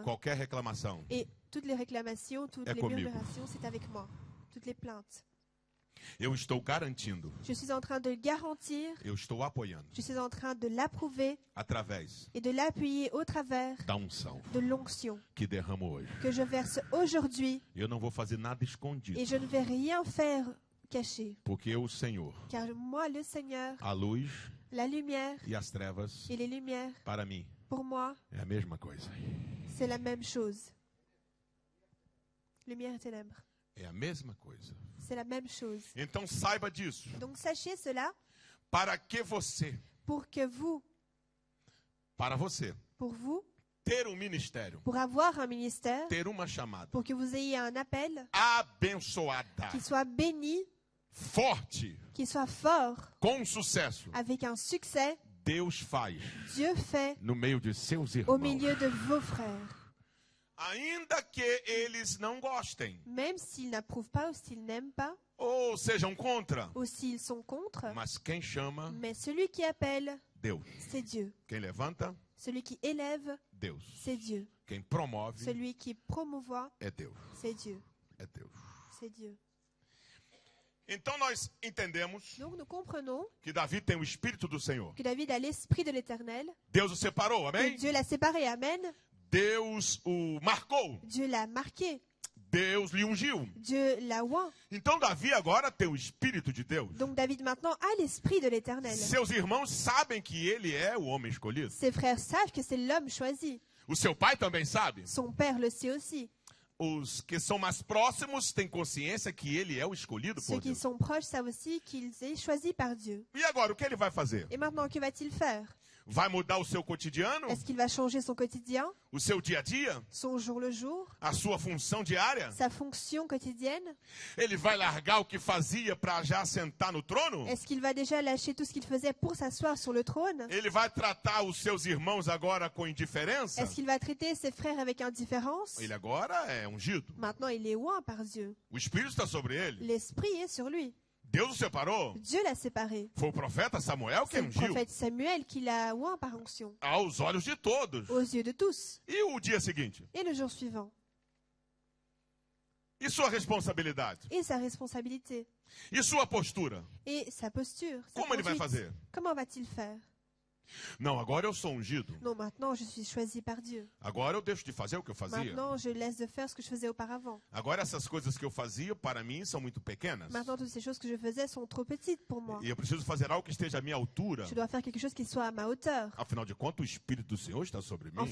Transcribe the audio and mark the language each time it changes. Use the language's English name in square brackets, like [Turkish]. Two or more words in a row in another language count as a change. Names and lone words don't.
[Portuguese] Qualquer reclamação. [French] Et toutes les réclamations, toutes [Portuguese] É [French] les [Portuguese] comigo. [French] murmurations, c'est avec moi. Toutes les plaintes. [Portuguese] Eu estou garantindo, [French] Je suis en train de le garantir. [Portuguese] eu estou apoiando [French] Je suis en train de l'approuver [Portuguese] através [French] et de l'appuyer au travers [Portuguese] da unção [French] de l'onction [Portuguese] que derramo hoje. [French] que je verse aujourd'hui. [Portuguese] Eu não vou fazer nada escondido, [French] Et je ne vais rien faire caché. [Portuguese] porque eu, o Senhor, [French] Car moi, le Seigneur, [Portuguese] a luz [French] la lumière [Portuguese] e as trevas, [French] et les lumières, [Portuguese] para mim, [French] pour moi, [Portuguese] é a mesma coisa. [French] c'est la même chose. Lumière et ténèbres, [Portuguese] É a mesma coisa. [French] c'est la même chose. [Portuguese] Então saiba disso, [French] Donc sachez cela [Portuguese] para que você, [French] pour que vous, [Portuguese] para você, [French] pour vous, [Portuguese] ter um ministério, [French] pour avoir un ministère, [Portuguese] ter uma chamada [French] pour que vous ayez un appel [Portuguese] abençoada, [French] qui soit béni, [Portuguese] forte, [French] qui soit fort, [Portuguese] com sucesso, [French] avec un succès, [Portuguese] Deus faz [French] Dieu fait [Portuguese] no meio de seus [French] au [Portuguese] irmãos. [French] milieu de vos frères. [Portuguese] Ainda que eles não gostem, [French] Même s'ils n'approuvent pas ou s'ils n'aiment pas, [Portuguese] ou sejam contra, [French] ou s'ils sont contre, [Portuguese] mas quem chama, [French] mais celui qui appelle, [Portuguese] Deus. [French] c'est Dieu. [Portuguese] Quem levanta, [French] Celui qui élève, [Portuguese] Deus. [French] c'est Dieu. [Portuguese] Quem promove, [French] Celui qui promouvoit, [Portuguese] é Deus. [French] c'est Dieu. [Portuguese] É Deus. [French] C'est Dieu. [Portuguese] Então nós entendemos [French] Donc nous comprenons [Portuguese] que Davi tem o Espírito do Senhor. [French] que David a l'esprit de l'Éternel, [Portuguese] Deus o separou, [French] que [Portuguese] amém? [French] Dieu l'a séparé, amen. [Portuguese] Deus o marcou. [French] Dieu l'a marqué, [Portuguese] Deus lhe ungiu. [French] Dieu l'a oint. [Portuguese] Então Davi agora tem o Espírito de Deus. [French] Donc David maintenant a l'esprit de l'Éternel. [Portuguese] Seus irmãos sabem que ele é o homem escolhido. [French] Ses frères savent que c'est l'homme choisi. [Portuguese] O seu pai também sabe. [French] Son père le sait aussi. [Portuguese] Os que são mais próximos têm consciência que ele é o escolhido [French] Ceux [Portuguese] por [French] qui [Portuguese] Deus. [French] sont proches savent aussi qu'il est choisi par Dieu. [Portuguese] E agora, o que ele vai fazer? [French] Et maintenant, que va-t-il faire? [Portuguese] Vai mudar o seu cotidiano? [French] Est-ce qu'il va changer son quotidien, [Portuguese] O seu dia a dia? [French] son jour le jour, [Portuguese] A sua função diária? [French] sa fonction quotidienne? [Portuguese] Ele vai largar o que fazia para já sentar no trono? [French] Est-ce qu'il va déjà lâcher tout ce qu'il faisait pour s'asseoir sur le trône? [Portuguese] Ele vai tratar os seus irmãos agora com indiferença? [French] Est-ce qu'il va traiter ses frères avec indifférence? [Portuguese] Ele agora é ungido. [French] Maintenant, il est oint par Dieu. [Portuguese] O Espírito está sobre ele. [French] L'esprit est sur lui. [Portuguese] Deus o separou. [French] Dieu l'a séparé. [Portuguese] Foi o profeta Samuel [French] C'est [Portuguese] quem [French] le [Portuguese] ungiu. [French] prophète Samuel qui l'a oint par onction, [Portuguese] Aos olhos de todos. [French] aux yeux de tous. [Portuguese] E o dia seguinte? [French] Et le jour suivant. [Portuguese] E sua responsabilidade? [French] Et sa responsabilité. [Portuguese] E sua postura? [French] Et sa posture. Sa [Portuguese] Como ele vai [French] conduite. [Portuguese] fazer? [French] Comment va-t-il faire? [Portuguese] Não, agora eu sou ungido. [French] Non, maintenant, je suis choisi par Dieu. [Portuguese] Agora eu deixo de fazer o que eu fazia. [French] Maintenant, je laisse de faire ce que je faisais auparavant. [Portuguese] Agora essas coisas que eu fazia, para mim, são muito pequenas. [French] Maintenant, toutes ces choses que je faisais sont trop petites pour moi. [Portuguese] E eu preciso fazer algo que esteja à minha altura. [French] Je dois faire quelque chose qui soit à ma hauteur. [Portuguese] Afinal de contas, o Espírito do Senhor está sobre mim.